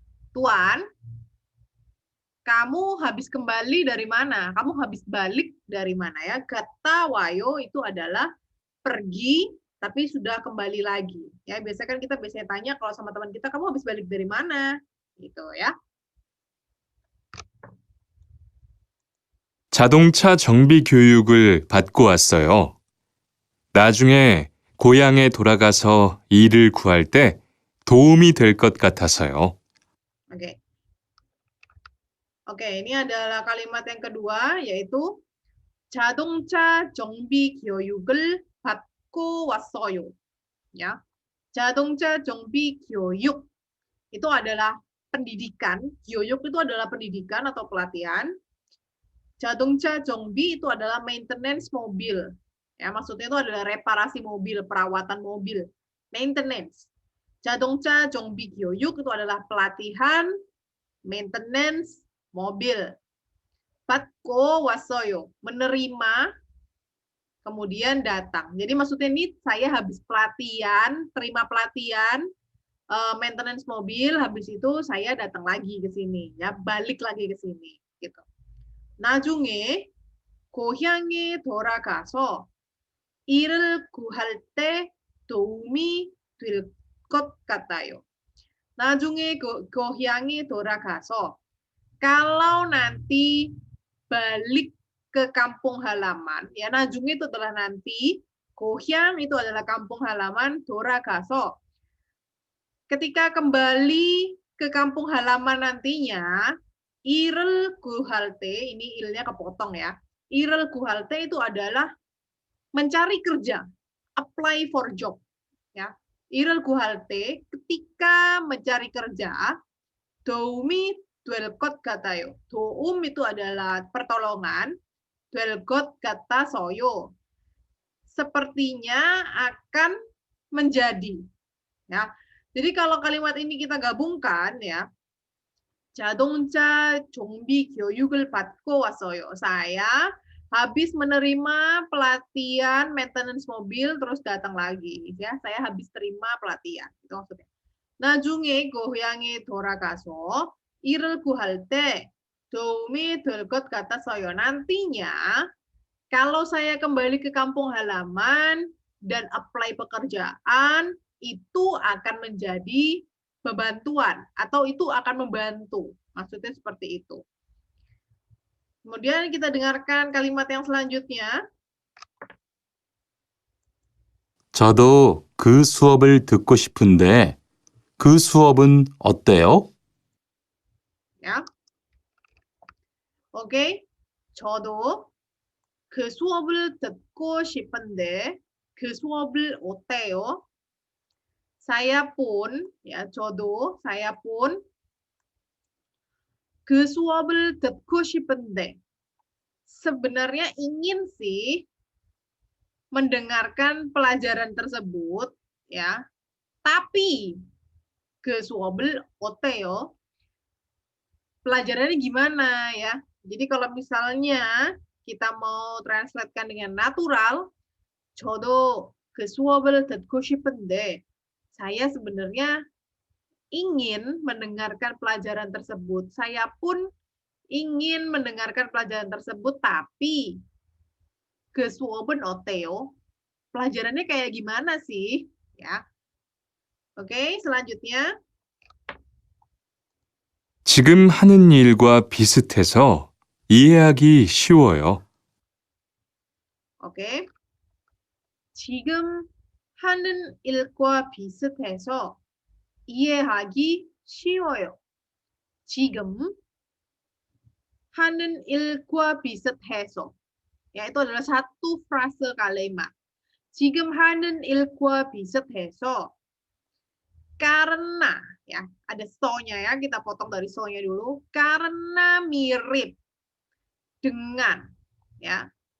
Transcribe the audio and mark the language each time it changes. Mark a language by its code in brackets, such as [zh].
[id] Tuan, kamu habis kembali dari mana? Kamu habis balik dari mana ya? [ko] 갔다 와요 [id] itu adalah pergi tapi sudah kembali lagi. Ya, biasanya kan kita biasanya tanya kalau sama teman kita, kamu habis balik dari mana? Gitu ya. [ko] 자동차 정비 교육을 받고 왔어요. 나중에 고향에 돌아가서 일을 구할 때 도움이 될 것 같아서요. [id] Oke. Oke, ini adalah kalimat yang kedua, yaitu [ko] 자동차 정비 교육을 받고 왔어요. [id] Ya. [ko] 자동차 정비 교육 [id] itu adalah pendidikan, 교육 itu adalah pendidikan atau pelatihan. 자동차 정비 itu adalah maintenance mobil. Ya, maksudnya itu adalah reparasi mobil, perawatan mobil, maintenance. [ko] 자동차 정비 교육 [id] itu adalah pelatihan maintenance mobil. [ko] 받고 왔어요, [id] menerima, kemudian datang. Jadi maksudnya ini saya habis pelatihan, terima pelatihan maintenance mobil, habis itu saya datang lagi ke sini, ya, balik lagi ke sini, gitu. [ko] 나중에 고향에 돌아가서 일을 구할 때 도움이 될 것 같아요. 나중에 고향에 돌아가서, [id] kalau nanti balik ke kampung halaman, ya, najung itu adalah nanti, gohyang itu adalah kampung halaman, 돌아가서, ketika kembali ke kampung halaman nantinya, [ko] 일을 구할 때, [id] ini ilnya kepotong ya, 일을 구할 때 itu adalah mencari kerja, [en] apply for job, [id] ya. [ko] 일을 구할 때, [id] ketika mencari kerja, [ko] 도움이 될 것 같아요. [id] 도움 itu adalah pertolongan, [ko] 될 것 같아서요, [id] sepertinya akan menjadi. Ya. Jadi kalau kalimat ini kita gabungkan ya, [ko] 자동차 정비 교육을 받고 왔어요. [id] Saya habis menerima pelatihan maintenance mobil terus datang lagi ya. Saya habis terima pelatihan. Itu maksudnya. [ko] 나중에 고향에 돌아가서 일을 구할 때 도움이 될 것 같아서요. [id] Nantinya kalau saya kembali ke kampung halaman dan apply pekerjaan, itu akan menjadi bebantuan atau itu akan membantu. Maksudnya seperti itu. Kemudian kita dengarkan kalimat yang selanjutnya. [ko] 저도 그 수업을 듣고 싶은데 그 수업은 어때요? [id] Ya. Oke. [ko] 저도 그 수업을 듣고 싶은데 그 수업을 어때요? [id] Saya pun, ya, saya pun [ko] 그 수업을 듣고 싶은데. [id] Sebenarnya ingin sih mendengarkan pelajaran tersebut, ya. [ko] Tapi 그 수업을 어때요? [id] Pelajarannya gimana ya? Jadi kalau misalnya kita mau translatekan dengan natural, [ko] 저도 그 수업을 듣고 싶은데, [id] saya sebenarnya ingin mendengarkan pelajaran tersebut. Saya pun ingin mendengarkan pelajaran tersebut, tapi [ko] 그 수업은 어때요? [id] Pelajarannya kayak gimana sih? Ya. Oke, selanjutnya. [ko] 지금 하는 일과 비슷해서 이해하기 쉬워요. 오케이. 지금 하는 일과 비슷해서 이해하기 쉬워요. 지금 ha는 il과 비슷해서. [id] Ya, itu adalah satu frase kalimat. [ko] 지금 하는 일과 비슷해서 [id] karena, ya, ada so-nya ya, kita potong dari so-nya dulu. Karena mirip dengan, ya.